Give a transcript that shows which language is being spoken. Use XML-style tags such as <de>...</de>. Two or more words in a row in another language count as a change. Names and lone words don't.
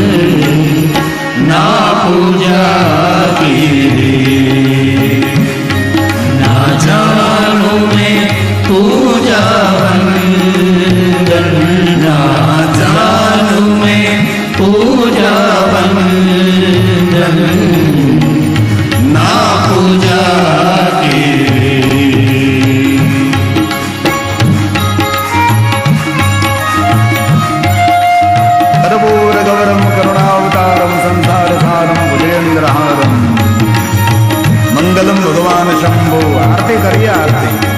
<hi>ना पूजा कीरी ना जानूं मैं पूजा वंदन ना जानूं मैं पूजा वंदन ना पूजा कीरी</hi> <sa>कर्पूर गौरम करुणावतारम संसार सारम भुजेन्द्रहारम मंगलम भगवान शंभो।</sa> <hi>आरती करिए आरती।</hi>